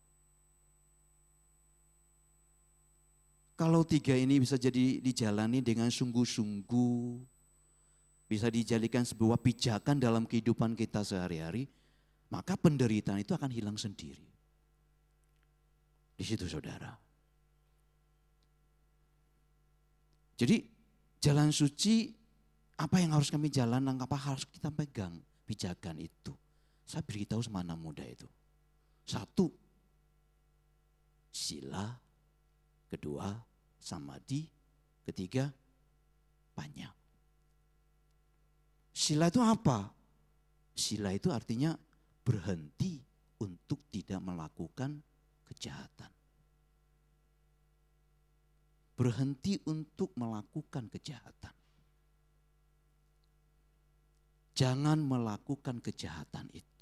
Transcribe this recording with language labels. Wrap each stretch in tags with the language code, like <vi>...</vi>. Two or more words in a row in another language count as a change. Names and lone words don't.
<id>Kalau 3 ini bisa jadi dijalani dengan sungguh-sungguh, bisa dijadikan sebuah pijakan dalam kehidupan kita sehari-hari, maka penderitaan itu akan hilang sendiri. Di situ saudara. Jadi jalan suci apa yang harus kami jalan, apa harus kita pegang pijakan itu. Saya beritahu sama anak muda itu. 1, sila. 2, samadhi. 3, panya. Sila itu apa? Sila itu artinya berhenti untuk tidak melakukan kejahatan. Berhenti untuk melakukan kejahatan. Jangan melakukan kejahatan itu.</id>